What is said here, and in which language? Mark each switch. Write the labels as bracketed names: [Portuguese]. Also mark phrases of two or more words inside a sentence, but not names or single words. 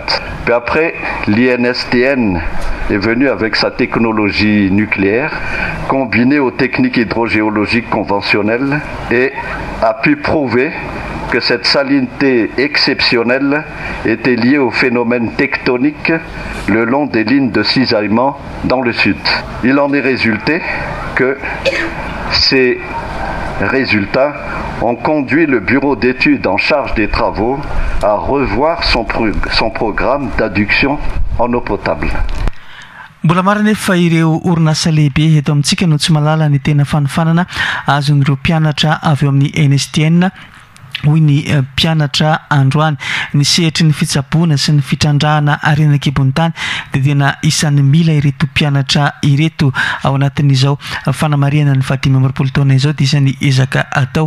[French] Puis après, l'INSTN est venu avec sa technologie nucléaire, combinée aux techniques hydrogéologiques conventionnelles, et a pu prouver que cette salinité exceptionnelle était liée au phénomène tectonique le long des lignes de cisaillement dans le sud. Il en est résulté que ces résultats ont conduit le bureau d'études en charge des travaux à revoir son programme d'adduction en eau potable. [Malagasy] Mbola maro nefa ireo orinasa lehibe eto amintsika no tsy malala ny tena fanofanana azon'ireo mpianatra avy eo amin'ny INSTN. Hoy ny mpianatra androany ny sehatry ny fitsaboana sy ny fitrandrahana arenakibony tany dia tena isan'ny mila ireto mpianatra ireto ao anatin'izao fanamariana ny 20 taona izao dia isan'ny ezaka atao.